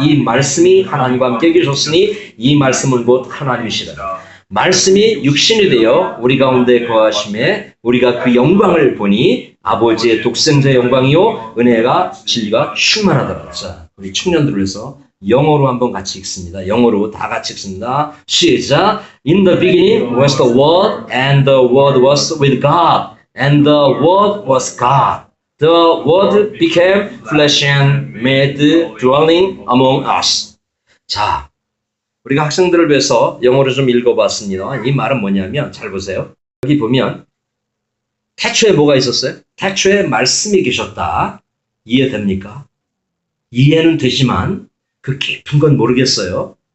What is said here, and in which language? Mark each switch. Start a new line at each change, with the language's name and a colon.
Korean: 이 말씀이 하나님과 함께 계셨으니 이 말씀은 곧 하나님이시라. 말씀이 육신이 되어 우리 가운데 거하심에 우리가 그 영광을 보니 아버지의 독생자의 영광이요 은혜가 진리가 충만하더라. 자, 우리 청년들을 위해서 영어로 한번 같이 읽습니다. 영어로 다 같이 읽습니다. 시작.
English: In the beginning was the Word, and the Word was with God, and the Word was God. The Word became flesh and made dwelling among us.
Korean: 자, 우리가 학생들을 위해서 영어로 좀 읽어봤습니다. 이 말은 뭐냐면 잘 보세요. 여기 보면 태초에 뭐가 있었어요? 태초에 말씀이 계셨다. 이해됩니까? 이해는 되지만 그 깊은 건 모르겠어요.